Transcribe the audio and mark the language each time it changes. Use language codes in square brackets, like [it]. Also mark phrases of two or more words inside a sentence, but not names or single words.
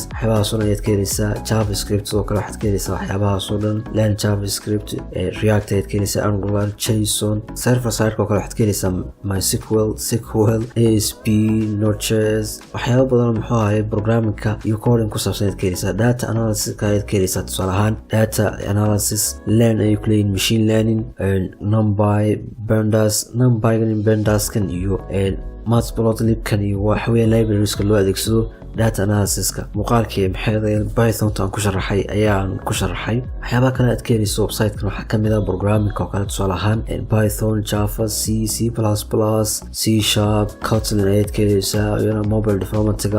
[so] waxyaabahaas oo dhan ayaad ka helaysaa. JavaScript sidoo kale waxaad ka helaysaa waxyaabahaas oo dhan. Learn JavaScript, React ayaad ka helaysaa, Angular, JSON, server-side-ka oo kale waxaad ka helaysaa MySQL, SQL, ASP, Node.js. waxyaabo badan muxuu ahaayay programming-ka iyo coding ku saabsan ka helaysaa. data analysis ka ka helaysaa. tusaale ahaan data analysis, learn ay ku leeyihiin [en] machine learning, [so] NumPy, pandas kan iyo matplotlib kan iyo waxa weeye libraries-ka loo adeegsado data analysis-ka. muuqaalkii Python aan ku sharaxay ayaan ku sharaxay. waxyaabaha kale aad ka helayso website-kan waxaa ka mid ah programming-ka oo kale. tusaale ahaan Python, Java, C++, C#, Kotlin ayaad ka helaysaa, iyo [en] mobile development-ga.